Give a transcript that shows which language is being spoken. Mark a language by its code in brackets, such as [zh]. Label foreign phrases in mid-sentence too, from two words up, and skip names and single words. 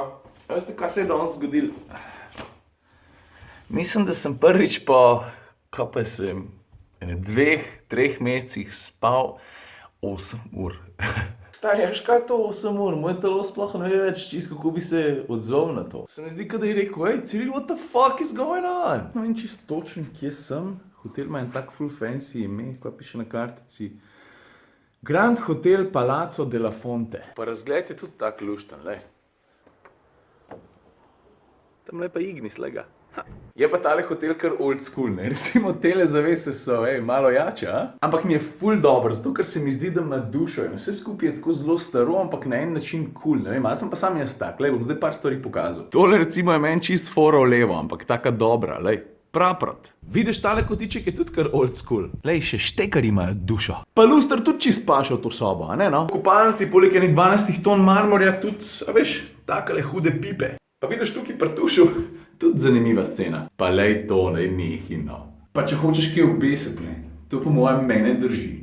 [sl] Veste, kaj se je danes zgodilo? Mislim, da sem prvič po, kaj pa sem, 2-3 mesecih spal 8 ur. Stari, veš kaj je to 8 ur? Moje telo sploh ne ve več čisto, kako bi se odzval na to. Se mi zdi, da je rekel, hej, Ciril, [en] what the fuck is going on? [sl] No in čisto točen, kje sem. Hotel ima en tak [en] full fancy [sl] ime, kaj piše na kartici. Grand Hotel Palazzo della Fonte. Pa razgled je tudi tak lušten, lej. Tam lepa Ignis, lega. Je pa tale hotel kar [en] old school, [sl] ne? Recimo tele zavese so, malo jače, a? Ampak mi je ful dobro, zato ker se mi zdi, da ima dušo in vse skupaj je tako zelo staro, ampak na en način cool, ne vem, jaz sem pa sam jaz tak, lej, bom zdaj par stvari pokazal. Tole recimo je meni čist fora v levo, ampak taka dobra, lej, praprot. Vidiš, tale kotiček je tudi kar [en] old school. [sl] Lej, še štekari imajo dušo. Pa luster tudi čist paša v to sobo, a ne no? V kopalnici poleg enih 12 ton marmorja tudi, a veš, takale hude pipe. Pa vidiš tukaj prtušu, tudi zanimiva scena. Pa lej to, ne nehi, no. Pa če hočeš kaj obesiti, ne, to po mojem mene drži.